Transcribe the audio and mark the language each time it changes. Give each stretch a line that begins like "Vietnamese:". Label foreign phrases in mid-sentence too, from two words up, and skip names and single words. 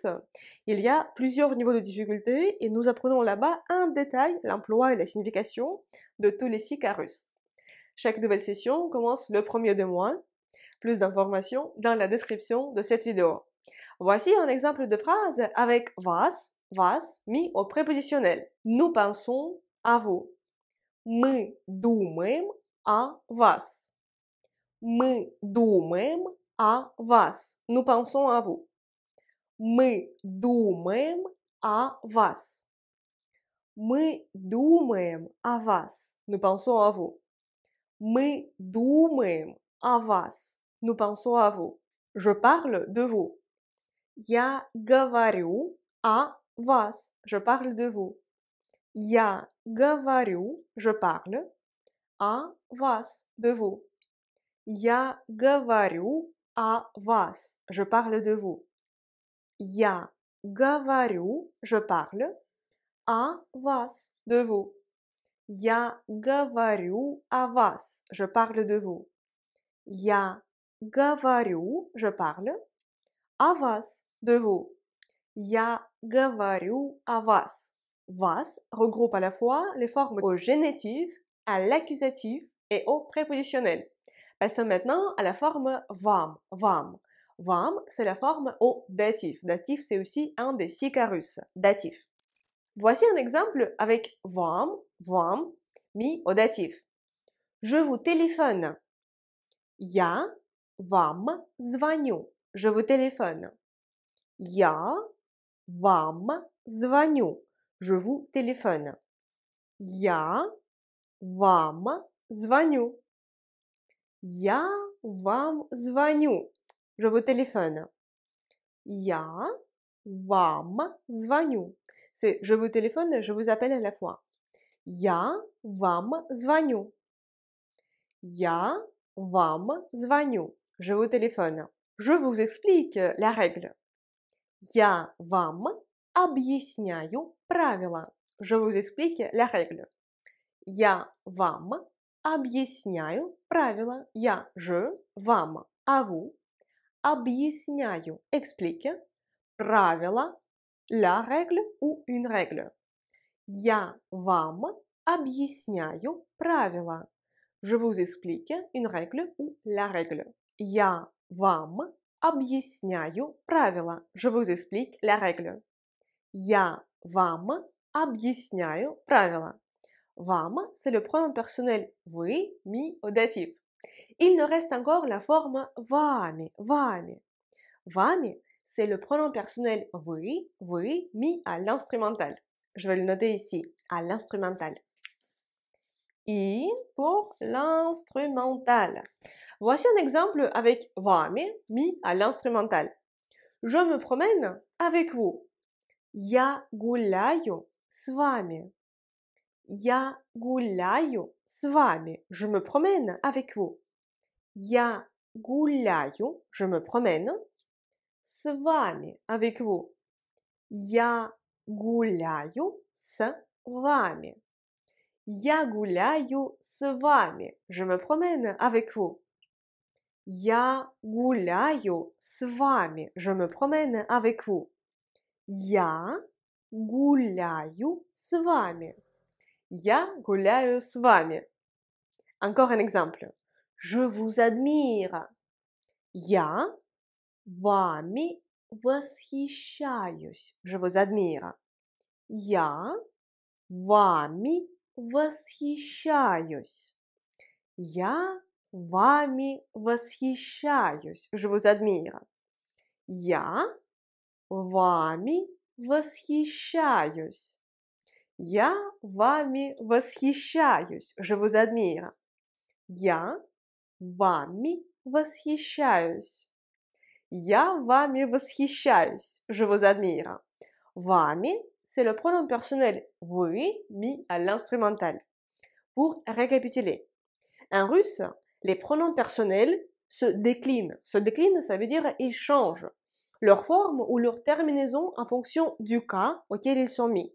French: Il y a plusieurs niveaux de difficulté et nous apprenons là-bas en détail l'emploi et la signification de tous les 6 cas russes. Chaque nouvelle session commence le 1er du mois. Plus d'informations dans la description de cette vidéo. Voici un exemple de phrase avec вас mis au prépositionnel. Nous pensons à vous.
Russian: Мы думаем о вас. Мы думаем о вас.
French: Nous pensons à vous.
Russian: Мы думаем о вас. Мы думаем о вас.
French: Nous pensons à vous.
Russian: Мы думаем о вас.
French: Nous pensons à vous. Je parle de vous.
Russian: Я говорю о вас.
French: Je parle de vous.
Russian: Я говорю,
French: je parle,
Russian: о вас,
French: de vous.
Russian: Я говорю о вас.
French: Je parle de vous.
Russian: Я говорю,
French: je parle,
Russian: о вас,
French: de vous.
Russian: Я говорю о вас.
French: Je parle de vous.
Russian: Я говорю,
French: je parle,
Russian: о вас,
French: de vous.
Russian: Я говорю о вас.
French: Вас regroupe à la fois les formes au génitif, à l'accusatif et au prépositionnel. Passons maintenant à la forme вам.
Russian: Вам,
French: c'est la forme au datif. Datif, c'est aussi un des 6 cas russes. Datif. Voici un exemple avec вам mis au datif. Je vous téléphone.
Russian: Я вам звоню.
French: Je vous téléphone.
Russian: Я вам звоню.
French: Je vous téléphone.
Russian: Я вам звоню. Я вам звоню.
French: Je vous téléphone.
Russian: Я вам звоню.
French: C'est je vous téléphone, je vous appelle à la fois.
Russian: Я вам звоню. Я вам звоню.
French: Je vous téléphone. Je vous explique la règle.
Russian: Я вам объясняю правила.
French: Je vous explique la règle.
Russian: Я вам объясняю правила. Я, je, вам,
French: à vous, объясняю, explique, правила, la règle ou une règle.
Russian: Я вам объясняю правила.
French: Je vous explique une règle ou la règle.
Russian: Я вам объясняю правила.
French: Je vous explique la règle.
Russian: Я вам объясняю правила. Вам,
French: c'est le pronom personnel вы mis au datif. Il nous reste encore la forme вами.
Russian: Вами,
French: c'est le pronom personnel вы mis à l'instrumental. Je vais le noter ici, à l'instrumental. I pour l'instrumental. Voici un exemple avec вами mis à l'instrumental. Je me promène avec vous.
Russian: Я гуляю с вами. Я гуляю с вами.
French: Je me promène avec vous.
Russian: Я гуляю,
French: je me promène,
Russian: с вами,
French: avec vous.
Russian: Я гуляю с вами. Я гуляю с вами.
French: Je me promène avec vous.
Russian: Я гуляю с вами.
French: Je me promène avec vous.
Russian: Я гуляю с вами. Я гуляю с вами.
French: Encore un exemple. Je vous admire.
Russian: Я вами восхищаюсь.
French: Je vous admire.
Russian: Я вами восхищаюсь. Я вами восхищаюсь.
French: Je vous admire.
Russian: Я вами восхищаюсь. Я вами восхищаюсь.
French: Je vous admire.
Russian: Я вами восхищаюсь. Я вами восхищаюсь.
French: Je vous admire. Вами, c'est le pronom personnel вы mis à l'instrumental. Pour récapituler. En russe, les pronoms personnels se déclinent. Se déclinent, ça veut dire ils changent leur forme ou leur terminaison en fonction du cas auquel ils sont mis.